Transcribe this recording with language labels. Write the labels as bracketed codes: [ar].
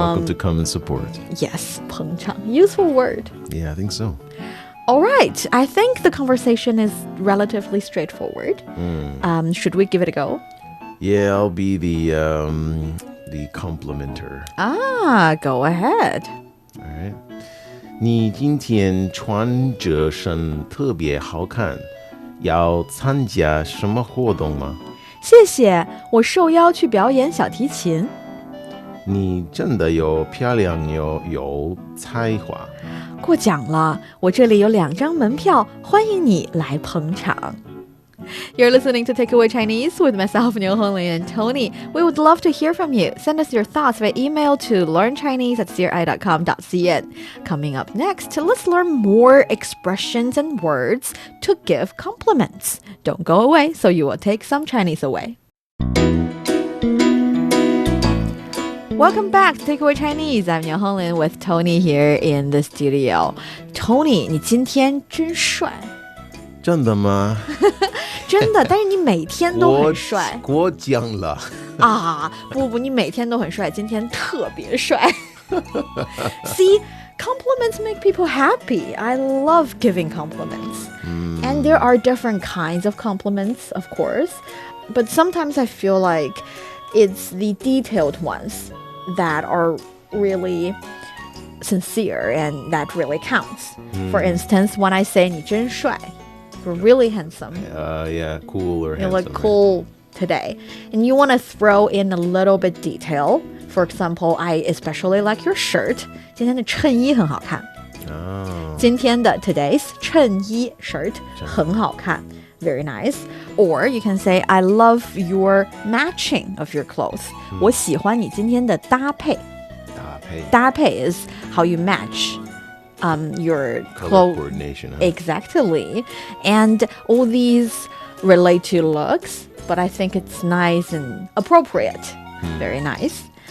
[en] Welcome to come and support. Yes, 捧场.Useful word. Yeah, I think so. All right. I think the conversation is relatively straightforward. Should we give it a go? Yeah, I'll be the complimenter. Go ahead. All right. [zh] 你今天穿着身特别好看，要参加什么活动吗？谢谢，我受邀去表演小提琴。你真的有漂亮有才华。过奖了，我这里有2张门票，欢迎你来捧场。 [en] You're listening to Takeaway Chinese with myself, Niu Honglin and Tony. We would love to hear from you. Send us your thoughts by email to learnchinese@cri.com.cn. Coming up next, let's learn more expressions and words to give compliments. Don't go away, so you will take some Chinese away. Welcome back to Takeaway Chinese. I'm Niu Honglin with Tony here in the studio. [zh] Tony, 你今天真帅。真的吗？真的，但是你每天都很帅。过奖了。不，你每天都很帅，今天特别帅。 [en] See, compliments make people happy. I love giving compliments. And there are different kinds of compliments, of course. But sometimes I feel like it's the detailed ones that are really sincere and that really counts. For instance, when I say [zh] 你真帅, [en] you're really handsome. Yeah, cool or You handsome. look cool today. And you want to throw in a little bit detail. For example, I especially like your shirt. [zh] 今天的衬衣很好看。今天的 today's 衬衣 shirt 很好看。 [en] Very nice. Or you can say, I love your matching of your clothes. [zh] 我喜欢你今天的搭配。 [en] 搭配 is how you match your color coordination. Exactly. And all these relate to looks, but I think it's nice and appropriate. Very nice.